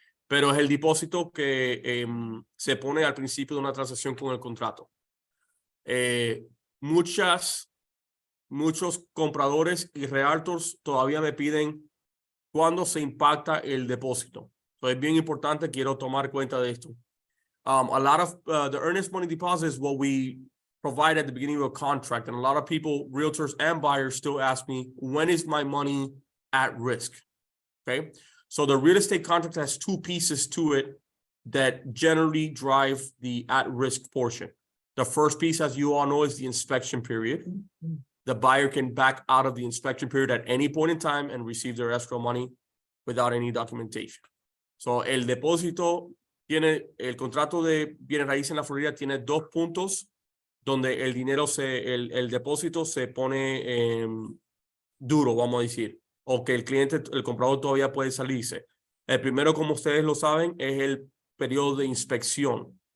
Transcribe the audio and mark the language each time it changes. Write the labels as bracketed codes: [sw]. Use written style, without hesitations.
[es] Pero es el depósito que se pone al principio de una transacción con el contrato. Muchos compradores y realtors todavía me piden cuándo se impacta el depósito. Entonces es bien importante, quiero tomar cuenta de esto. [en] A lot of the earnest money deposit is what we provide at the beginning of a contract. And a lot of people, realtors and buyers, still ask me, when is my money at risk? Okay. So the real estate contract has two pieces to it that generally drive the at-risk portion. The first piece, as you all know, is the inspection period. The buyer can back out of the inspection period at any point in time and receive their escrow money without any documentation. [es] So el depósito tiene, el contrato de bienes raíces en la Florida tiene dos puntos donde el dinero el depósito se pone duro, vamos a decir, o que el cliente, el comprador todavía puede salirse. El primero, como ustedes lo saben, es el periodo de inspección.